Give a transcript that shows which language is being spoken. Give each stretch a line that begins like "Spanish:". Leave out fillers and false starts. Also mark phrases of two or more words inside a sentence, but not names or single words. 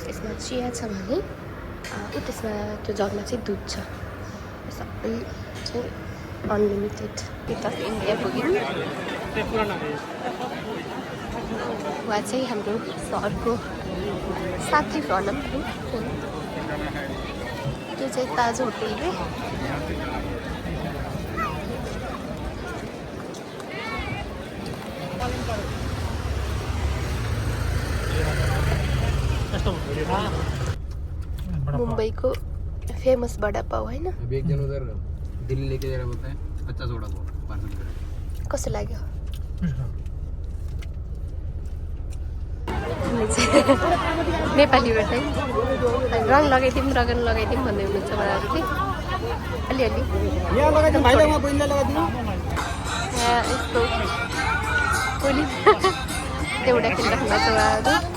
Nepali: यसमा चिया छ भने त्यसमा त्यो जगमा चाहिँ दुध छ। सबै चाहिँ अनलिमिटेड। गेट अफ इन्डिया पुग्यौँ। उहाँ चाहिँ हाम्रो सहरको साथी भनौँ न। त्यो चाहिँ ताज होटल रे।
Hindi: मुंबई को फेमस बड़ा पाव है ना। अभी एक जन उधर दिल्ली लेके जा रहा बोलता है, अच्छा सोडा पाव पार्सल कर।
Nepali: कस्तो लाग्यो? नेपालीबाटै रङ लगाइदिउँ रगन लगाइदिउँ भन्दै हुनुहुन्छ उहाँहरू कि अलिअलि यहाँ लगाइदिउँ भाइलाई, वहाँ बहिनीलाई लगाइदिउँ। यहाँ यस्तो कोली एउटा खेलिराख्नु भएको छ उहाँहरू।